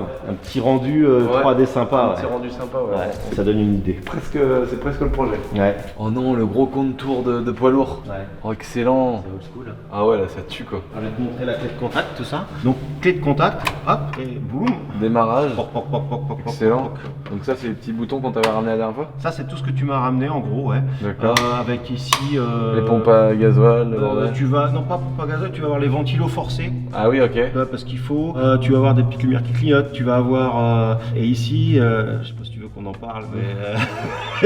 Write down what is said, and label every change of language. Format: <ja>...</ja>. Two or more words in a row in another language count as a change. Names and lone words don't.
<fr>Un petit rendu 3D sympa. Un petit rendu sympa, ouais. Ouais, ça donne une idée. C'est presque le projet. Ouais. Oh non, le gros contour de poids lourd. Ouais. Oh, excellent. C'est</fr> <en>old school.</en> <fr>Ah ouais, là ça tue quoi. Je vais te montrer la clé de contact, tout ça. Donc, clé de contact, hop, et boum. Démarrage. Poc, poc, poc, poc, poc, Excellent. poc, poc. Donc ça c'est les petits boutons qu'on t'avait ramené la dernière fois. Ça, c'est tout ce que tu m'as ramené en gros, ouais. D'accord. Avec ici. Les pompes à gasoil, le bordel. Tu vas, non pas pompe à gasoil, tu vas avoir les ventilos forcés. Ah oui, ok. Parce qu'il faut. Tu vas avoir des petites lumières qui clignotent. Tu vas avoir. Et ici, je sais pas si tu veux qu'on en parle, mais.</fr>